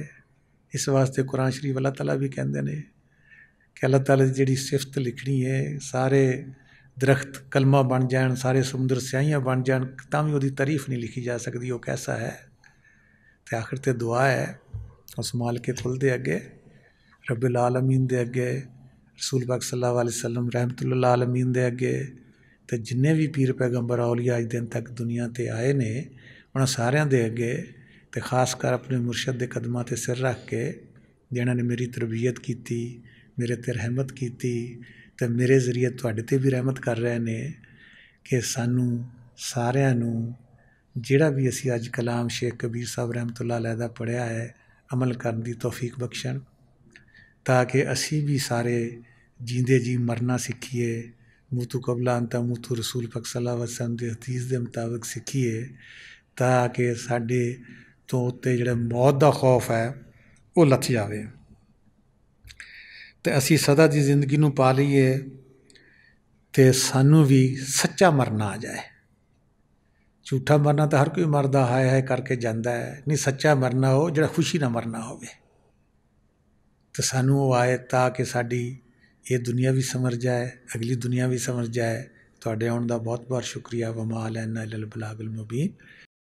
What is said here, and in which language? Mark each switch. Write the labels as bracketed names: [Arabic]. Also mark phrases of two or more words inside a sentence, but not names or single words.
[Urdu] اس واسطے قرآن شریف اللہ تعالیٰ بھی کہتے ہیں کہ اللہ تعالیٰ کی جہڑی صفت لکھنی ہے، سارے درخت قلما بن جائے، سارے سمندر سیاہیاں بن جائے، تاں بھی اسکی تعریف نہیں لکھی جا سکتی، وہ کیسا ہے. [Punjabi] تو آخر تے دعا ہے اس مالک کل دے اگے, [Arabic] رب العالمين [Punjabi] دے اگے، رسول پاک [Arabic] صلى الله عليه وسلم رحمة للعالمين [Punjabi] دے اگے، تو جنے بھی پیر پیغمبر اولیا اج دن تک دنیا تے آئے نے، انہوں نے ساریاں دے اگے، تو خاص کر اپنے مرشد کے قدماں تے سر رکھ کے، جنہوں نے میری تربیت کی، میرے تے رحمت کی، تو میرے ذریعے تہاڈے تے بھی رحمت کر رہے ہیں کہ سانوں ساریاں نوں جہڑا بھی اسی اج کلام شیخ کبیر صاحب [Arabic] رحمة الله عليه [Punjabi] دا پڑھیا ہے، عمل کرنے کی توفیق بخشن، تاکہ اسی بھی سارے جیندے جی مرنا سکھیے, [Arabic] موتوا قبل أن تموتوا [Punjabi] رسول پاک [Arabic] صلى الله عليه وسلم [Punjabi] کے حدیث کے مطابق سکھیے، تاکہ ساڈے تو اتے جہڑا موت کا خوف ہے وہ لتھ جائے، تو اسی سدا کی زندگی نوں پا لئیے، تو سانوں بھی سچا مرنا آ جائے. جھوٹا مرنا تو ہر کوئی مردا ہائے ہائے کر کے جاتا ہے، نہیں سچا مرنا ہو جہڑا خوشی نہ مرنا ہو، تو سانوں وہ آئے تاکہ ساڈی یہ دنیا بھی سمجھ جائے، اگلی دنیا بھی سمجھ جائے. تہاڈے آؤن دا بہت بہت شکریہ. [Arabic] وما علينا إلا البلاغ المبين.